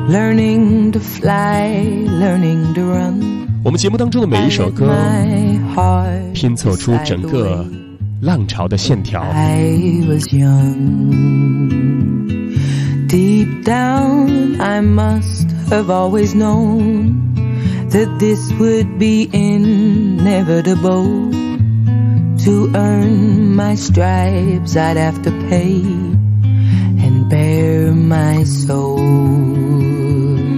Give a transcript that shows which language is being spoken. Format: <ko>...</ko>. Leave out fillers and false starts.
<en>Learning to fly, learning to run。</en> <zh>我们节目当中的每一首歌，拼凑出整个浪潮的线条。</zh> <en>I was young, deep down, I must have always known that this would be inevitable. To earn my stripes, I'd have to pay and bear my soul.</en>